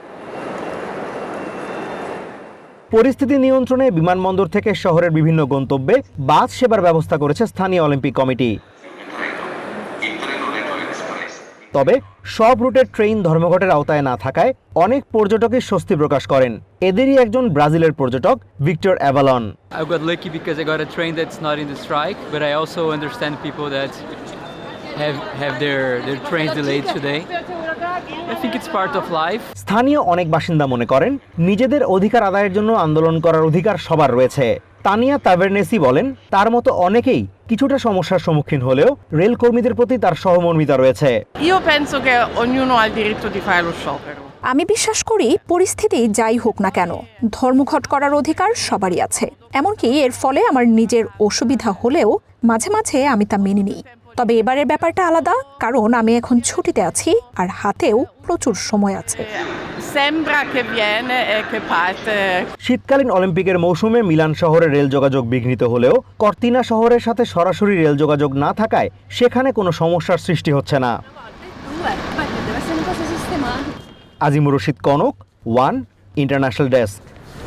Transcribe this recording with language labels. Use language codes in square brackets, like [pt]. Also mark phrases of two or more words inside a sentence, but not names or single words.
[bn] পরিস্থিতি নিয়ন্ত্রণে বিমানবন্দর থেকে শহরের বিভিন্ন গন্তব্যে বাস সেবার ব্যবস্থা করেছে স্থানীয় অলিম্পিক কমিটি। তবে সব রুটের ট্রেন ধর্মঘটের আওতায় না থাকায় অনেক পর্যটকই স্বস্তি প্রকাশ করেন। এদেরই একজন ব্রাজিলের পর্যটক ভিক্টর অ্যাভালন। [en] I got lucky because I got a train that's not in the strike, but I also understand people that have their trains delayed today. I think it's part of life. [bn] স্থানীয় অনেক বাসিন্দা মনে করেন নিজেদের অধিকার আদায়ের জন্য আন্দোলন করার অধিকার সবার রয়েছে। তানিয়া তাভেরনেসি বলেন তার মতো অনেকেই কিছুটা সমস্যার সম্মুখীন হলেও রেল কর্মীদের প্রতি তার সহমর্মিতা রয়েছে। [it] Io penso che ognuno ha il diritto di fare lo sciopero. [bn] আমি বিশ্বাস করি পরিস্থিতি যাই হোক না কেন ধর্মঘট করার অধিকার সবারই আছে। এমনকি এর ফলে আমার নিজের অসুবিধা হলেও মাঝে মাঝে আমি তা মেনে নিই। তবে এবারের ব্যাপারটা আলাদা, কারণ আমি এখন ছুটিতে আছি আর হাতেও প্রচুর সময় আছে। [it] Sembra che viene e che parte. [bn] শীতকালীন অলিম্পিকের মৌসুমে মিলান শহরে রেল যোগাযোগ বিঘ্নিত হলেও কর্তিনা শহরের সাথে সরাসরি রেল যোগাযোগ না থাকায় সেখানে কোনো সমস্যার সৃষ্টি হচ্ছে না। আজিমুর রশিদ কনক, ওয়ান ইন্টারন্যাশনাল ডেস্ক।